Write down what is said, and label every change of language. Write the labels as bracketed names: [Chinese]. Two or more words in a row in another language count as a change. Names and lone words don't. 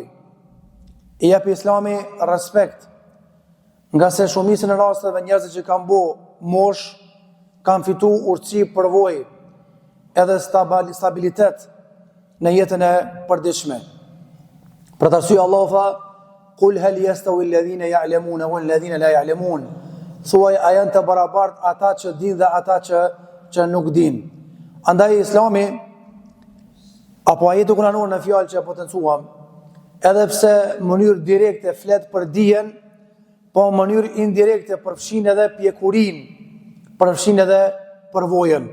[Albanian] I jep Islami respekt, nga se shumicën e rasteve njerëzit që kanë bo mosh kanë fitu urtësi, përvojë edhe stabilitet në jetën e përditshme. Për të arsye Allahu tha: [Arabic] "قل هل يستوي الذين يعلمون والذين لا يعلمون." [Albanian] Thuaj, a janë të barabartë ata që dinë dhe ata që nuk dinë. Andaj Islami apo ajeti kuranor në fjalë që potencuam, edhe pse në mënyrë direkte flet për dijen, po në mënyrë indirekte përfshin edhe pjekurinë, përfshin edhe përvojën.